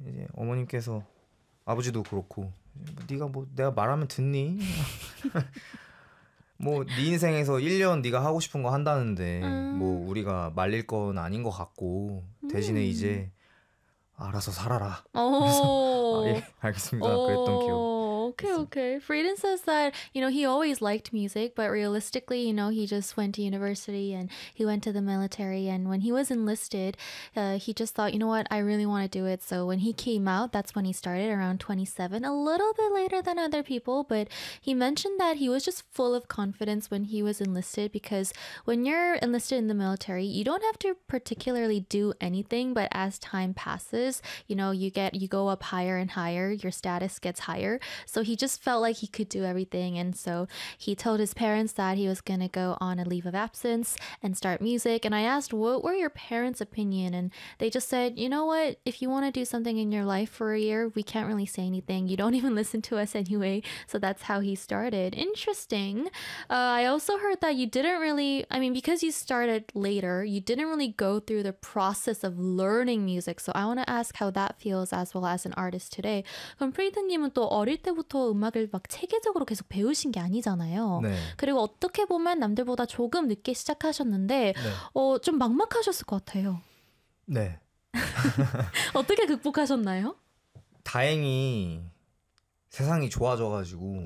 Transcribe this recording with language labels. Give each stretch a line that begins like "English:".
Korean: 이제 어머님께서 아버지도 그렇고 네가 뭐 내가 말하면 듣니? 뭐 네 인생에서 1년 네가 하고 싶은 거 한다는데 뭐 우리가 말릴 건 아닌 것 같고 대신에 이제 알아서 살아라. 오. 그래서 아, 예, 알겠습니다. 그랬던 기억. 오케이 오케이.
English: Frieden says that you know he always liked music, but realistically, you know, he just went to university and he went to the military. And when he was enlisted, he just thought, you know what, I really want to do it. So when he came out, that's when he started around 27, a little bit later than other people. But he mentioned that he was just full of confidence when he was enlisted, because when you're enlisted in the military, you don't have to particularly do anything. But as time passes, you know, you go up higher and higher, your status gets higher. So he just felt like he could do everything. And so he told his parents that he was going to go on a leave of absence and start music. And I asked, what were your parents' opinion? And they just said, you know what? If you want to do something in your life for a year, we can't really say anything. You don't even listen to us anyway. So that's how he started. Interesting. I also heard that you didn't really, I mean, because you started later, you didn't really go through the process of learning music. So I want to ask how that feels as well as an artist today.
Korean: 그럼 프리드님은 또 어릴 때부터 음악을 막 체계적으로 계속 배우신 게 아니잖아요. 네. 그리고 어떻게 보면 남들보다 조금 늦게 시작하셨는데 네. 좀 막막하셨을 것 같아요. 네. 어떻게 극복하셨나요? 다행히 세상이 좋아져가지고